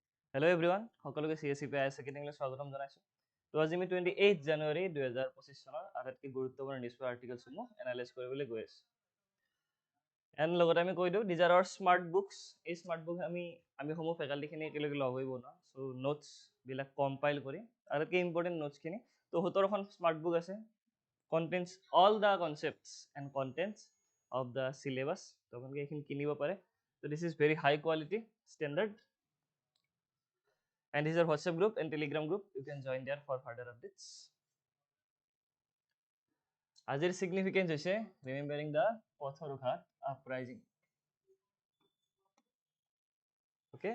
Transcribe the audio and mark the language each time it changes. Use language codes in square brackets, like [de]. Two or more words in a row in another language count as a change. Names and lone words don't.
[en] Hello everyone, [as] সকলোকে CSAP Academy স্বাগতম জনাইছো। তো আজি আমি 28 জানুৱাৰী 2025 চনৰ আটাইতকৈ গুৰুত্বপূৰ্ণ নিউজ আৰ্টিকেলসমূহ এনালাইজ কৰিবলৈ গৈ আছো। এণ্ড লগতে আমি কৈ দিওঁ [en] these are our smart books. [as] এই [en] smart book [as] আমি সমূহ ফেকাল্টিখিনি একেলগে লগ হৈ বনোৱা। সো নোটছ বিলাক কম্পাইল কৰি আটাইতকৈ [en] important notes [as] খিনি তো 17খন [en] smart book [as] আছে। [en] contains all the concepts and contents of the syllabus. [as] তো আপোনালোকে এইখিনি কিনিব পাৰে। [en] So this is very high quality standard. And this is our WhatsApp group and Telegram group. You can join there for further updates. Azir significance is remembering the Pothoruhat uprising. Okay.